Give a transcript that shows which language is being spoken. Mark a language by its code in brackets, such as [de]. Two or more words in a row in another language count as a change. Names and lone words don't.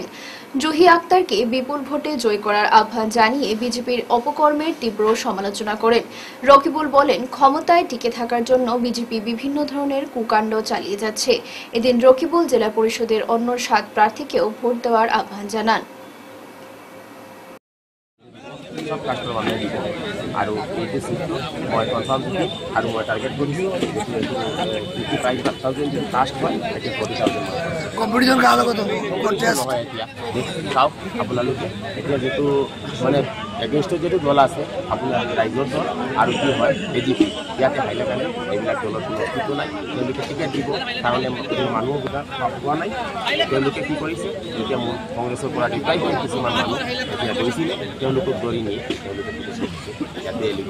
[bn] জুহি আক্তারকে বিপুল ভোটে জয় করার আহ্বান জানিয়ে বিজেপির অপকর্মের তীব্র সমালোচনা করেন। রকিবুল বলেন, ক্ষমতায় টিকে থাকার জন্য বিজেপি বিভিন্ন ধরনের কুকাণ্ড চালিয়ে যাচ্ছে। এদিন রকিবুল জেলা পরিষদের অন্য 7 প্রার্থীকেও ভোট দেওয়ার আহ্বান জানান। [as] সব কাস্টমার মানে দিব আৰু এইটো সিটটো মই কনফার্ম থাকি আৰু মই টার্গেট কৰিছোঁ 55,000 যদি কাষ্ট হয় এতিয়া 40,000 কম্পিটিশন কার কত কন্টেস্ট নহয় এতিয়া চাওক আপোনালোকে এতিয়া যেটো মানে এগেইনষ্টত যেটো দল আছে আপোনাৰ ৰাইজৰ দল আৰু কি হয় এজিপি ইয়াতে হাইলাকান্দি এইবিলাক দলৰ কোনো অস্তিত্ব নাই তেওঁলোকে টিকেট দিব কাৰণে মানুহবিলাক পোৱা নাই তেওঁলোকে কি কৰিছে এতিয়া মোৰ কংগ্ৰেছৰ পৰা ডিপ্লাই কৰি কিছুমান মানুহ এতিয়া গৈছিলে তেওঁলোকক ধৰি নিয়ে তেওঁলোকে টিকেট দিছে ইয়াতে